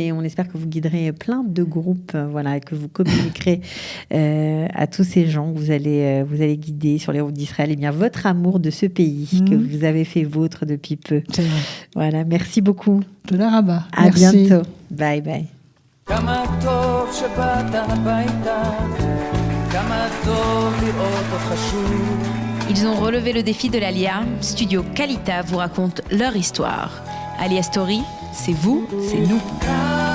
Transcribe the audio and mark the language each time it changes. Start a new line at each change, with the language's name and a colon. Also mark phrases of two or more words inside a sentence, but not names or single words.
French: Et on espère que vous guiderez plein de groupes. Voilà, et que vous communiquerez à tous ces gens que vous allez guider sur les routes d'Israël. Et bien, votre amour de ce pays que vous avez fait vôtre depuis peu. C'est vrai. Voilà, merci beaucoup.
Hebrew: תודה רבה.
French: À Merci. bientôt. Bye bye.
Hebrew: כמה טוב שבאת הביתה, כמה טוב לראות אותך שוב.
French: Ils ont relevé le défi de l'Alia. Studio Kalita vous raconte leur histoire. Alia Story, c'est vous, c'est nous.